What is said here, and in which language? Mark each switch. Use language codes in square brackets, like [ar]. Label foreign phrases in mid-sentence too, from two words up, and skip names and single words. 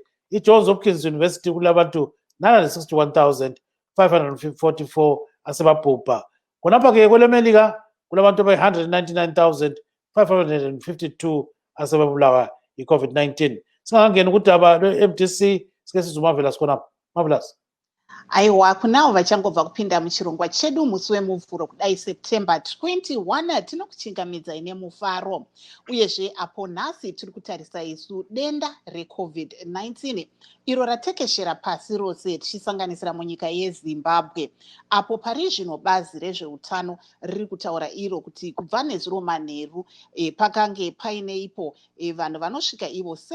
[nd] IJohns Hopkins University kulabantu 961,544 asebabhubha. Khonapha ke kweleMelika kulabantu abayi-199,552 asebabulawa iCovid-19. Singangena kudaba lwe-MDC sike sizumavela sikhonapha. Marvelous. [sn] Aiwa kunavo vachangobva kupinda muchirongwa chedu musi wemuvhuro kudai September 21 tinokuchingamidza ine mufaro uyezve apo nhasi tiri kutarisa isu denda reCovid-19 iro ratekeshera pasi rose tichisanganisira munyika yeZimbabwe apo pari zvino bazi rezveutano riri kutaura iro kuti kubva nezuro manheru pakange paine ipo vanhu vanosvika ivo